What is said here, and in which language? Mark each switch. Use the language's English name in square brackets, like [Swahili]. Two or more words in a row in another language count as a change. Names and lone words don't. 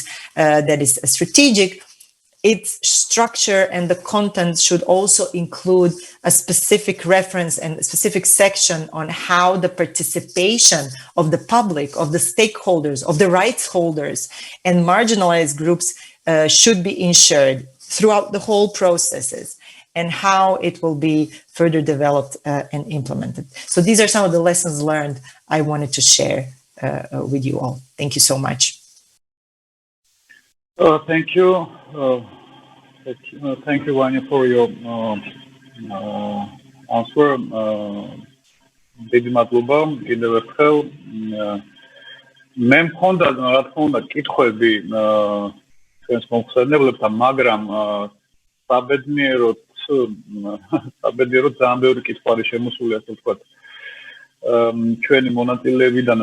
[English] that is strategic, its structure and the content should also include a specific reference and a specific section on how the participation of the public, of the stakeholders, of the rights holders, and marginalized groups should be ensured throughout the whole processes, and how it will be further developed and implemented. So these are some of the lessons learned I wanted to share with you all. Thank you so much. Thank you. Thank you, Vanya, for your answer. [Georgian] დიდი მადლობა კიდევ ერთხელ. მე მქონდა რა თქმა უნდა კითხვები ჩვენს მომხსენებლებთან, მაგრამ საბედნიეროდ ძალიან ბევრი კითხვა არის შემოსული, ასე ვთქვათ, ჩვენი მონაწილეებიდან.